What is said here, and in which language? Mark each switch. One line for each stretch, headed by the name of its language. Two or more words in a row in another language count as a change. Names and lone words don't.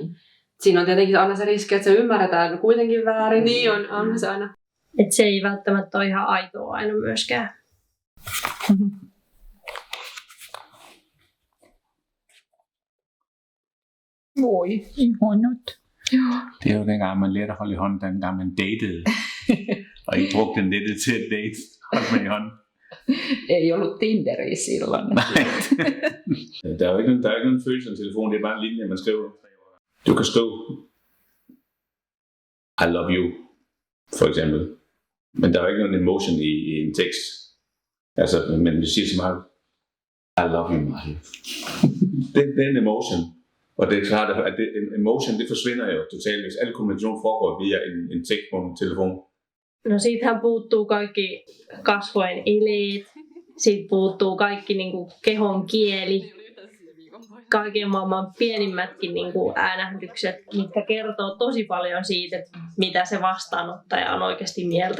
Finnish: Siinä on tietenkin aina se riski, että se ymmärretään kuitenkin väärin. Niin on se aina. Että se ei välttämättä ole ihan aitoa aina myöskään. Voi, ihanat.
Danish: Det er jo dengang, man lærte at holde i hånden, dengang man datede. Og ikke brugte nettet til at date. Holdt man i hånden.
Finnish: Ei ollut Tinderiä silloin.
Danish: Nej. Der er jo ikke nogen følelse af telefon, det er bare en linje, man skriver. Du kan skrive,
English: I love you,
Danish: for eksempel. Men der er jo ikke nogen emotion i en tekst. Altså, men vi siger så meget,
English: I love you,
Danish: Mario. Det er en emotion. Og det er klart, at emotion, det forsvinder jo totalt, hvis al kommunikation foregår via en tekst på en telefon.
Finnish: No siitähän puuttuu kaikki kasvojen eleet, siitä puuttuu kaikki niinku kehon kieli, kaiken maailman pienimmätkin niinku äänähdykset, mitkä kertoo tosi paljon siitä, että mitä se vastaanottaja on oikeasti mieltä.